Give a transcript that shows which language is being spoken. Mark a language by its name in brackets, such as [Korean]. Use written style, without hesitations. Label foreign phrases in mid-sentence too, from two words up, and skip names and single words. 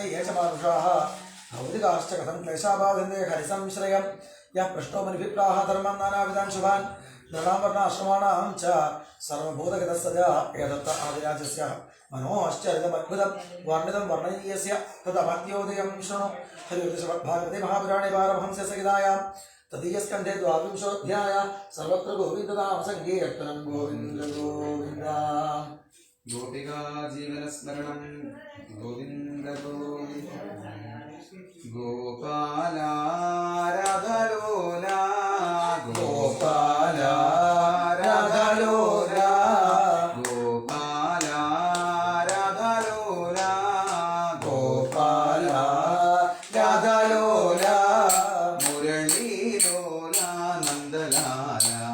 [Sanskrit] ये च मानुषाः भौतिकाश्च कथं क्लेशा बाधन्ते हरिसंश्रयं यः पृष्ठो मनिभिप्राः धर्मं नानाविधान् शुभान् नृणावर्णाश्रमाणां च सर्वभूतगतः सदा एतत् आदिराजस्य मनोश्चरितमद्भुतं वर्णितं वर्णनीयस्य तदमत्योदयं शृणु हरिवृषभभागवते महापुराणे पारमहंस्य संहितायां तदीयस्कन्धे द्वाविंशोऽध्यायः सर्वत्र गोविन्दनाम सङ्कीर्तनं गोविन्द गोविन्द गोपिका जीवनस्मरणं गोविन्द गोविन्द गोपाला राधलोला ഗോപാല രാധാലോല ഗോപാല രാധാലോല ഗോപാല രാധാലോല മുരളീലോല നന്ദലാല